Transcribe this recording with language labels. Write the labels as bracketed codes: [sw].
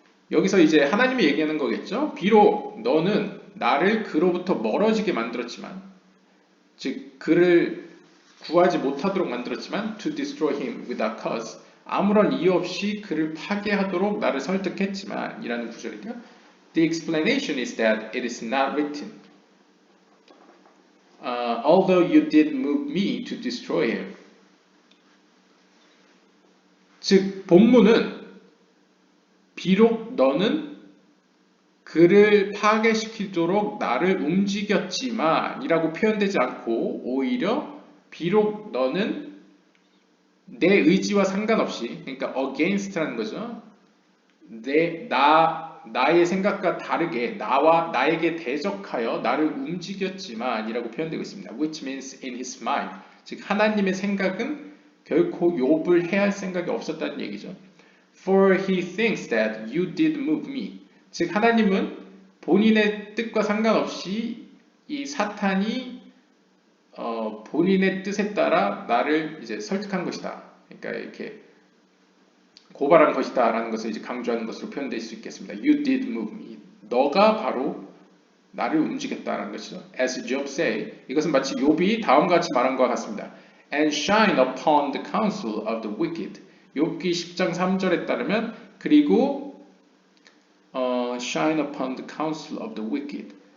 [ko] 여기서 이제 하나님이 얘기하는 거겠죠. 비록 너는 나를 그로부터 멀어지게 만들었지만, 즉 그를 구하지 못하도록 만들었지만, [en] to destroy him without cause. [ko] 아무런 이유 없이 그를 파괴하도록 나를 설득했지만 이라는 구절이고요. [en] The explanation is that it is not written. Although you did move me to destroy him. [ko] 즉 본문은 비록 너는 그를 파괴시키도록 나를 움직였지만 이라고 표현되지 않고 오히려 비록 너는 내 의지와 상관없이, 그러니까 against라는 거죠. 나의 생각과 다르게 나에게 대적하여 나를 움직였지만 이라고 표현되고 있습니다. [en] Which means in his mind. [ko] 즉 하나님의 생각은 결코 욥을 해할 생각이 없었다는 얘기죠. [en] For he thinks that you did move me. [ko] 즉 하나님은 본인의 뜻과 상관없이 이 사탄이 본인의 뜻에 따라 나를 이제 설득한 것이다. 그러니까 이렇게 고발한 것이다 라는 것을 이제 강조하는 것으로 표현될 수 있겠습니다. [en] You did move me. [ko] 너가 바로 나를 움직였다라는 것이죠. [en] As Job say, [ko] 이것은 마치 욥이 다음과 같이 말한 것과 같습니다. [en] And shine upon the counsel of the wicked. [ko] 욥기 10장 3절에 따르면 그리고 [en] shine upon the counsel of the wicked.